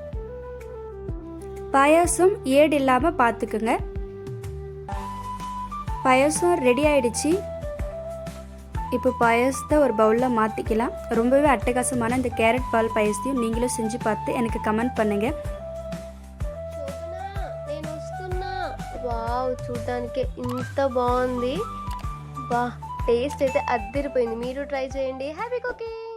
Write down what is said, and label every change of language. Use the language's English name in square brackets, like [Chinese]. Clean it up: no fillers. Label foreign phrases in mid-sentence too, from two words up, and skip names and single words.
[Tamil] பாயாசம் ஏடு இல்லாமல் பார்த்துக்குங்க. பாயாசம் ரெடி ஆயிடுச்சு. இப்போ பாயாசத்தை ஒரு பவுலில் மாற்றிக்கலாம். ரொம்பவே அட்டகாசமான இந்த கேரட் பால் பாயாசத்தையும் நீங்களும் செஞ்சு பார்த்து எனக்கு கமெண்ட் பண்ணுங்கள். [Telugu] వావ్, చూడడానికి ఇంత బాగుంది. బా, టేస్ట్ అయితే అద్దిరిపోయింది. మీరు ట్రై చేయండి. [English] Happy cooking.